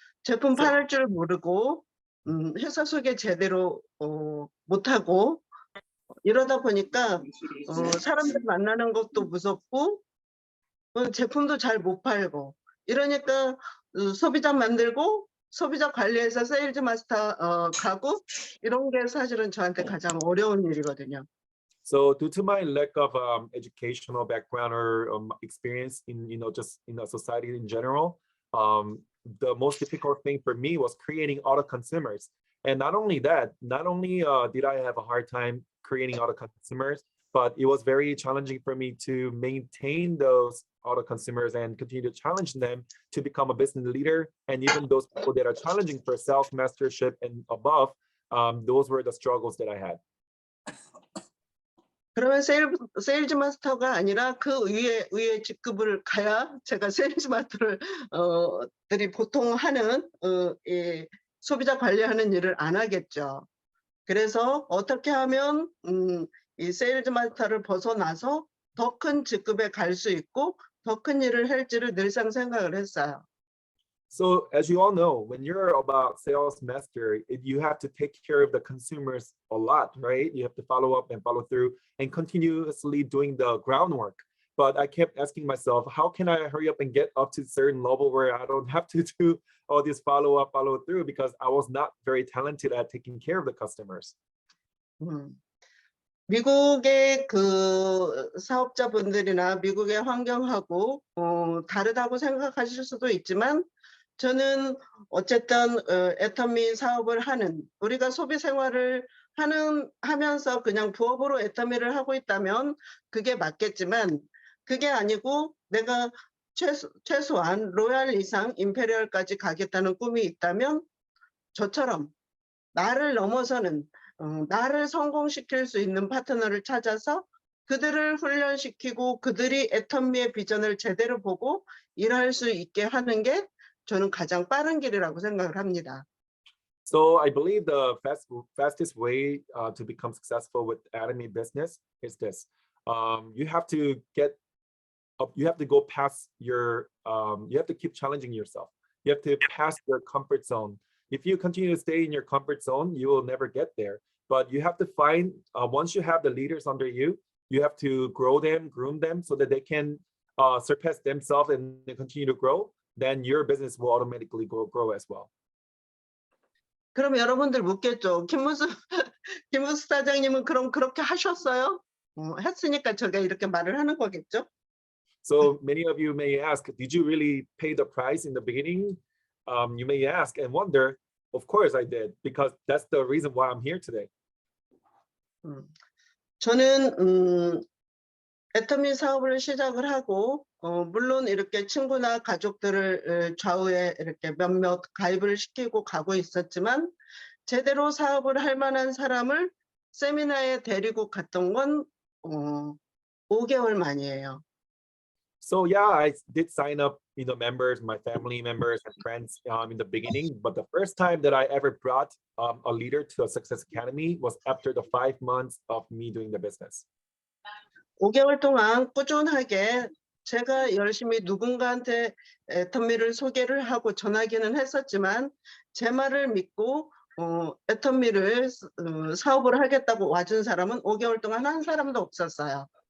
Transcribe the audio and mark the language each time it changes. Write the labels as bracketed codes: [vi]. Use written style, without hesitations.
[ko] 제품 팔을 줄 모르고 회사 소개 제대로 못하고 이러다 보니까 사람들 만나는 것도 무섭고 제품도 잘 못 팔고 이러니까 소비자 만들고 소비자 관리해서 세일즈 마스터 가고 이런 게 사실은 저한테 가장 어려운 일이거든요. [en] So due to my lack of educational background or experience in just in a society in general, the most difficult thing for me was creating auto consumers. And not only that, not only did I have a hard time creating auto consumers, but it was very challenging for me to maintain those auto consumers and continue to challenge them to become a business leader. And even those people that are challenging for self-mastership and above, those were the struggles that I had. [ko] 그러면 세일즈 마스터가 아니라 그 위에 직급을 가야 제가 세일즈 마스터를 들이 보통 하는 이 소비자 관리하는 일을 안 하겠죠. 그래서 어떻게 하면 이 세일즈 마스터를 벗어나서 더 큰 직급에 갈 수 있고 더 큰 일을 할지를 늘상 생각을 했어요. [en] So as you all know, when you're about sales master, you have to take care of the consumers a lot, right? You have to follow up and follow through and continuously doing the groundwork. But I kept asking myself, how can I hurry up and get up to a certain level where I don't have to do all this follow up, follow through, because I was not very talented at taking care of the customers. [ko] 미국의 그 사업자분들이나 미국의 환경하고 다르다고 생각하실 수도 있지만 저는 어쨌든 애터미 사업을 하는 우리가 소비 생활을 하면서 그냥 부업으로 애터미를 하고 있다면 그게 맞겠지만 그게 아니고 내가 최소한 로얄 이상 임페리얼까지 가겠다는 꿈이 있다면 저처럼 나를 넘어서는 나를 성공시킬 수 있는 파트너를 찾아서 그들을 훈련시키고 그들이 애터미의 비전을 제대로 보고 일할 수 있게 하는 게 저는 가장 빠른 길이라고 생각을 합니다. [en] So I believe the fastest way to become successful with Atomy business is this. You have to go past you have to keep challenging yourself. You have to pass your comfort zone. If you continue to stay in your comfort zone, you will never get there. But you have to find, once you have the leaders under you, you have to grow them, groom them so that they can surpass themselves and continue to grow. Then your business will automatically grow as well. [ko] 그럼 여러분들 묻겠죠. 김무수 사장님은 그럼 그렇게 하셨어요? 했으니까 제가 이렇게 말을 하는 거겠죠? [en] So many of you may ask, did you really pay the price in the beginning? You may ask and wonder, of course I did, because that's the reason why I'm here today. [ko] 저는 애터미 사업을 시작을 하고 물론 이렇게 친구나 가족들을 좌우에 이렇게 몇몇 가입을 시키고 가고 있었지만 제대로 사업을 할 만한 사람을 세미나에 데리고 갔던 건 5개월 만이에요. [en] So yeah, I did sign up, members, my family members and friends in the beginning. But the first time that I ever brought a leader to a Success Academy was after the 5 months of me doing the business. [ko] 5개월 동안 꾸준하게 제가 열심히 누군가한테 애터미를 소개를 하고 전하기는 했었지만 제 말을 믿고 애터미를 사업을 하겠다고 와준 사람은 5개월 동안 한 사람도 없었어요.